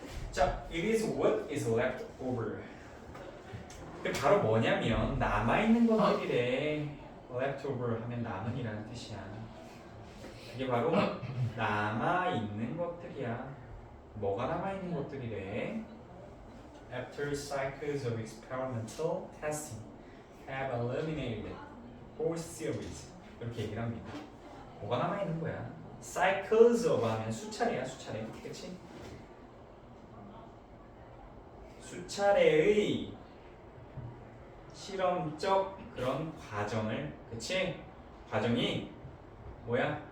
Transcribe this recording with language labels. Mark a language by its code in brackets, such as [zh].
[en] 자, it is what is left over. [ko] 그게 바로 뭐냐면 남아있는 것들이래. left over 하면 남은이라는 뜻이야. 그게 바로 남아있는 것들이야. 뭐가 남아있는 것들이래? [en] After cycles of experimental testing have eliminated whole series. [ko] 이렇게 얘기를 합니다. 뭐가 남아있는 거야? cycles of 하면 수차례야, 수차례. 그치? 수차례의 실험적 그런 과정을, 그치? 과정이 뭐야?